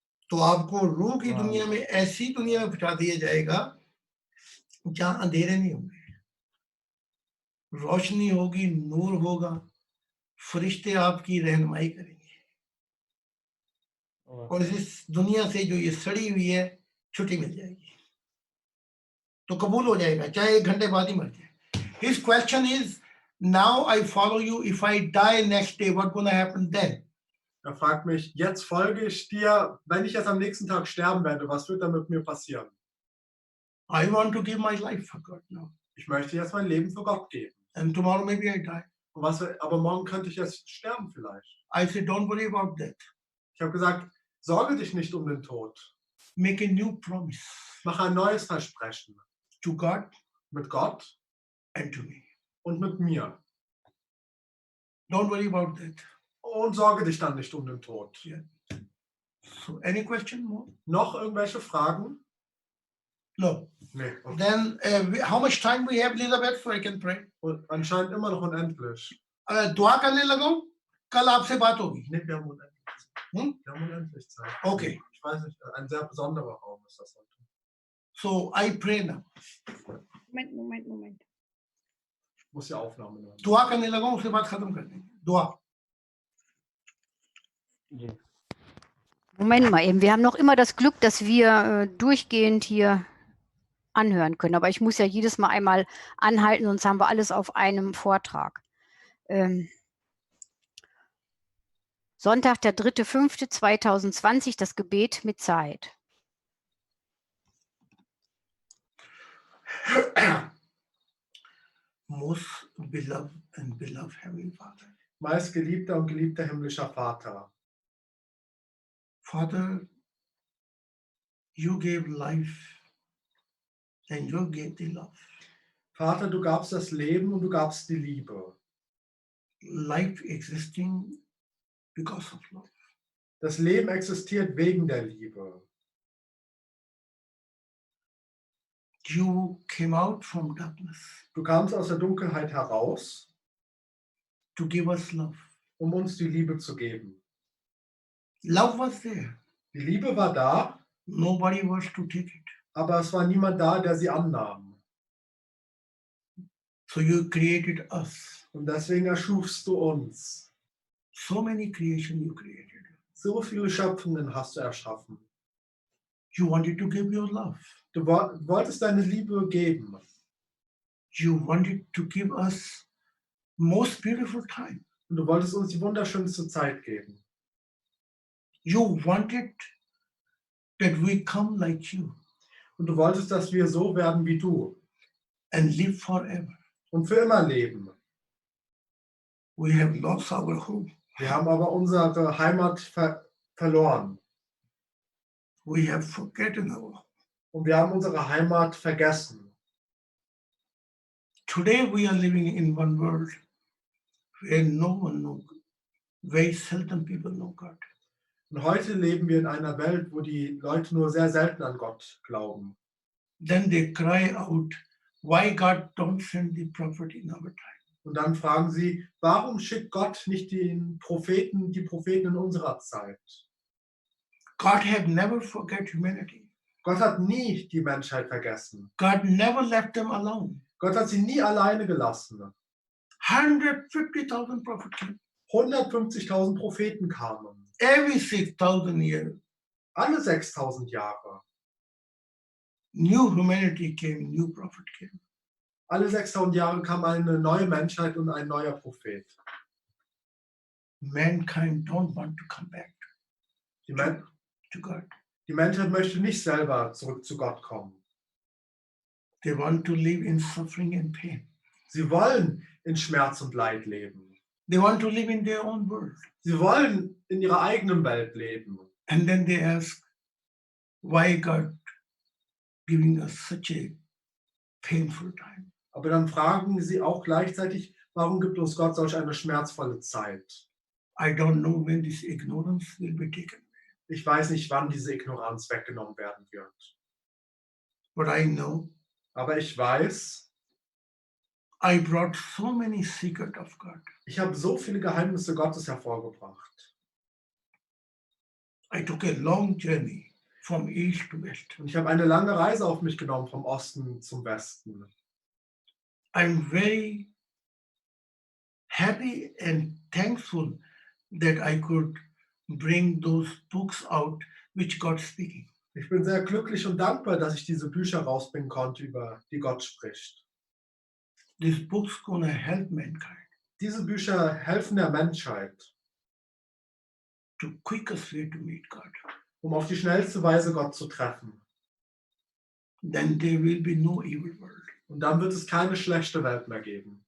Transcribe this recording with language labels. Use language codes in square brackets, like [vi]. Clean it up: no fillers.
[hi] तो आपको रूह की दुनिया में, ऐसी दुनिया में पहुंचा दिया जाएगा जहां अंधेरे नहीं होंगे, रोशनी होगी, नूर होगा, फरिश्ते आपकी रहनुमाई करेंगे और इस दुनिया से जो ये सड़ी हुई है छुट्टी मिल जाएगी। तो कबूल हो जाएगा, चाहे 1 घंटे बाद ही मर जाए। [en] His question is, now I follow you. If I die next day, what gonna happen then? [de] Er fragt mich, jetzt folge ich dir, wenn ich jetzt am nächsten Tag sterben werde, was wird dann mit mir passieren? [en] I want to give my life for God now. [de] Ich möchte jetzt mein Leben für Gott geben. [en] And tomorrow maybe I die. [de] Aber morgen könnte ich jetzt sterben vielleicht. [en] I said, don't worry about that. [de] Ich habe gesagt, sorge dich nicht um den Tod. [en] Make a new promise. [de] Mach ein neues Versprechen. [en] To God. [de] Mit Gott. [en] And to me. [de] Und mit mir. [en] Don't worry about that. [de] Und sorge dich dann nicht um den Tod. [en] Yeah. So, any question more? [de] Noch irgendwelche Fragen? [en] No. [de] Nee. Okay. [en] Then, how much time we have, Elizabeth, so I can pray? [de] Und anscheinend immer noch unendlich. [hi] दुआ करने लगा हूं, कल आपसे बात होगी। [de] Nee, wir haben unendlich. Hm? Wir haben unendlich Zeit. [en] Okay. [de] Ich weiß nicht, ein sehr besonderer Raum ist das heute. [en] So I pray now. [de] Moment. Ich muss die Aufnahme nehmen. [hi] दुआ करने लगा उसके बाद खत्म कर देंगे दुआ. जी [de] Moment mal eben. Wir haben noch immer das Glück, dass wir durchgehend hier anhören können. Aber ich muss ja jedes Mal einmal anhalten, sonst haben wir alles auf einem Vortrag. Sonntag, der 3.5.2020, das Gebet mit Zahid. [en] Most beloved and beloved Heavenly Father. [de] Meist geliebter und geliebter himmlischer Vater. [en] Father, you gave life and you gave the love. [de] Vater, du gabst das Leben und du gabst die Liebe. [en] Life existing because of love. [de] Das Leben existiert wegen der Liebe. [en] You came out from darkness [de] Du kamst aus der Dunkelheit heraus, [en] to give us love. [de] um uns die Liebe zu geben. [en] Love was there. [de] Die Liebe war da, [en] Nobody was to take it. [de] aber es war niemand da, der sie annahm. [en] So you created us. [de] Und deswegen erschufst du uns. [en] So many creation you created. [de] So viele Schöpfungen hast du erschaffen. [en] You wanted to give your love. [de] Du wolltest deine Liebe geben. [en] You wanted to give us most beautiful time. [de] Und du wolltest uns die wunderschönste Zeit geben. [en] You wanted that we come like you [de] Und du wolltest, dass wir so werden wie du [en] and live forever. [de] und für immer leben. [en] We have lost our home. [de] Wir haben aber unsere Heimat verloren. [en] We have forgotten our home. [de] Und wir haben unsere Heimat vergessen. [en] Today we are living in one world where no one knows. Very seldom people know God. [de] Und heute leben wir in einer Welt, wo die Leute nur sehr selten an Gott glauben. [en] Then they cry out, why God don't send the prophet in our time? [de] Und dann fragen sie, warum schickt Gott nicht die Propheten in unserer Zeit? [en] God have never forget humanity. [de] Gott hat nie die Menschheit vergessen. [en] God never left them alone. [de] Gott hat sie nie alleine gelassen. [en] 150,000 prophets came. [de] 150.000 Propheten kamen. [en] Every 6,000 years, [de] Alle 6.000 Jahre. [en] new humanity came, new prophet came. [de] Alle 6.000 Jahre kam eine neue Menschheit und ein neuer Prophet. [en] Mankind don't want to come back [de] Die, Men [en] to God. [de] die Menschheit möchte nicht selber zurück zu Gott kommen. [en] They want to live in suffering and pain. [de] Sie wollen in Schmerz und Leid leben. [en] They want to live in their own world. [de] Sie wollen in ihrer eigenen Welt leben. [en] And then they ask, why God giving us such a painful time? [de] Aber dann fragen sie auch gleichzeitig, warum gibt uns Gott solch eine schmerzvolle Zeit? [en] I don't know when this ignorance will be taken. [de] Ich weiß nicht, wann diese Ignoranz weggenommen werden wird. [en] But I know [de] Aber ich weiß, [en] I brought so many secrets of God. [de] ich habe so viele Geheimnisse Gottes hervorgebracht. [en] I took a long journey from east to west. [de] Und ich habe eine lange Reise auf mich genommen, vom Osten zum Westen. [en] I'm very happy and thankful that I could bring those books out which God speaking. [de] Ich bin sehr glücklich und dankbar, dass ich diese Bücher rausbringen konnte, über die Gott spricht. [en] These books gonna help mankind [de] Diese Bücher helfen der Menschheit, [en] to quickest way to meet God. [de] um auf die schnellste Weise Gott zu treffen. [en] Then there will be no evil world, [de] Und dann wird es keine schlechte Welt mehr geben.